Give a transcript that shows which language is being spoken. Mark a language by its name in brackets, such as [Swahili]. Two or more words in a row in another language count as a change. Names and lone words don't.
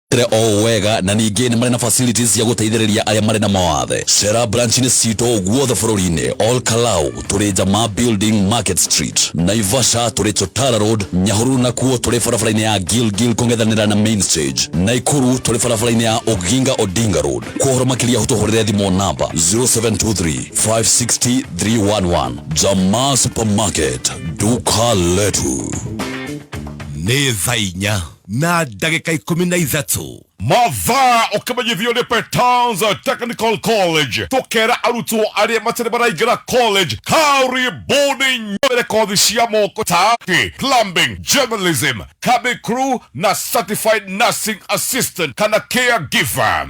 [Kikuyu] mekire o wega na ningi ni mari na facilities ya guteithiriria aria mari na mawathe. Cera branch ni sito guothe bururi-ini. All Kalau turi Jamaa Building Market Street. Naivasha turi Chotara Road. Nyahururu nakuo turi barabara-ini ya Gilgil kungethanira na Main Stage. Naikuru turi barabara-ini ya Oginga Odinga Road. Kuhoro makiria hutuhorere thimo namba 0723 560 311. [Swahili] Jamaa Supermarket, duka letu. [Kikuyu] Nĩ thaa inya na ndagĩka 13 mathaa ũkĩmenyithio nĩ Petans Technical College tũkera arutwo arĩa matarĩ maraingĩra college karibuni nyore kothi cia moko ta [English] plumbing, journalism, cabin crew [Kikuyu] na [English] certified nursing assistant [Kikuyu] kana caregiver.